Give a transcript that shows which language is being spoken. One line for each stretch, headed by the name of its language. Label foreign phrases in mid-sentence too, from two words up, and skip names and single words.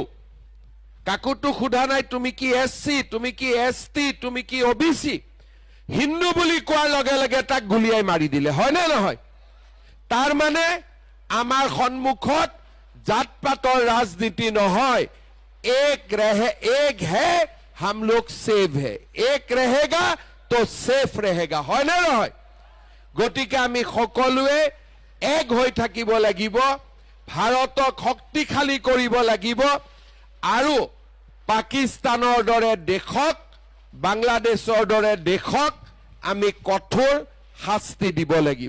Assamese: কাকুতো সোধা নাই তুমি কি এসসি, তুমি কি এসটি, তুমি কি ওবিসি। হিন্দু বুলি কোৱাৰ লগে লগে তাক গুলিয়াই মাৰি দিলে, হয় নে নহয়? তাৰ মানে আমাৰ সন্মুখত জাত পাতৰ ৰাজনীতি নহয়,
Hindi: एक है हम लोग सेव है, एक रहेगा तो सेफ रहेगा,
Assamese: হয় নে নহয়? গতিকে আমি সকলোৱে এক হৈ থাকিব লাগিব, ভাৰতক শক্তিশালী কৰিব লাগিব আৰু পাকিস্তানৰ দৰে দেশক, বাংলাদেশৰ দৰে দেশক আমি কঠোৰ শাস্তি দিব লাগিব।